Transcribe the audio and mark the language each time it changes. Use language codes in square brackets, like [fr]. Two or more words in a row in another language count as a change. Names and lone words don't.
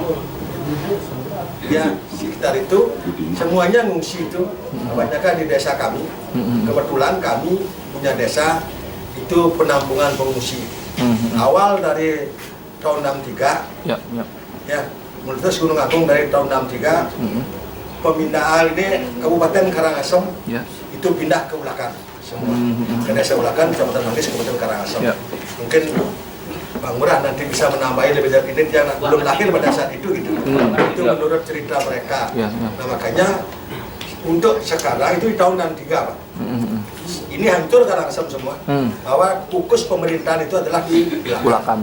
[id] Ya sekitar itu semuanya ngungsi itu, kebanyakan di desa kami. Kebetulan kami punya desa itu penampungan pengungsi. Awal dari tahun 63, ya meletus Gunung Agung dari tahun 63, pemindahan ini Kabupaten Karangasem itu pindah ke Ulakan semua, ke desa Ulakan, Kecamatan Manggis, Kabupaten Karangasem. Mungkin Bang Murah nanti bisa menambahi lebih dari ini, yang belum lahir pada saat itu gitu. Itu menurut cerita mereka. Nah makanya untuk sekarang itu di tahun 63 Pak. Ini hancur Karangasem semua. Bahwa fokus pemerintahan itu adalah di Ulakan.